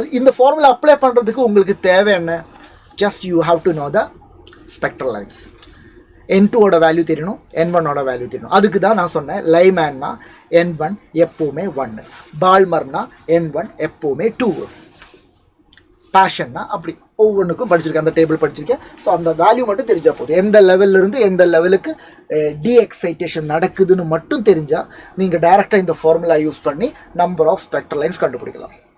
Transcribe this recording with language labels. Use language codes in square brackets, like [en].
[ta] இந்த formula apply பண்ணுறதுக்கு உங்களுக்கு தேவை என்ன? [en] Just you have to know the spectral lines. [ta] N2 ஓட வேல்யூ தெரியணும், N1 ஓட வேல்யூ தெரியணும். அதுக்கு தான் நான் சொன்னேன் லைமேன்னா N1 எப்போவுமே 1, பால்மர்னா N1 எப்போவுமே 2, பேஷன்னா அப்படி ஒவ்வொன்றுக்கும் படிச்சிருக்கேன். அந்த டேபிள் படிச்சிருக்கேன். ஸோ அந்த வேல்யூ மட்டும் தெரிஞ்சா போதும். எந்த லெவல்லேருந்து எந்த லெவலுக்கு எக்ஸைட்டேஷன் நடக்குதுன்னு மட்டும் தெரிஞ்சால் நீங்கள் டைரெக்டாக இந்த ஃபார்முலா யூஸ் பண்ணி [en] number of spectral lines [ta] கண்டுபிடிக்கலாம்.